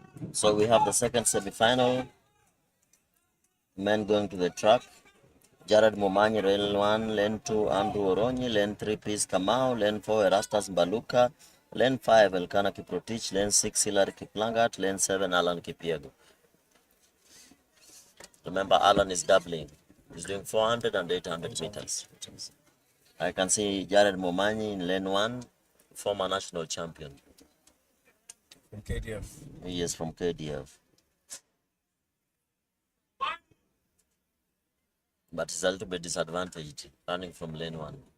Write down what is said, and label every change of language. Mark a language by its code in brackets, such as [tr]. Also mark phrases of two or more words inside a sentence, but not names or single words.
[en] So we have the second semi-final. Men going to the track. Jared Momanyi, lane 1, lane 2, Andrew Oronyi, lane 3, Peace Kamau, lane 4, Erastus Mbaluka, lane 5, Elkana Kiprotich, lane 6, Hilary Kiplangat, lane 7, Alan Kipiego. Remember, Alan is doubling. He's doing 400 and 800 meters. I can see Jared Momanyi in lane 1, former national champion. From KDF. He is from KDF. But he's a little bit disadvantaged running from lane 1.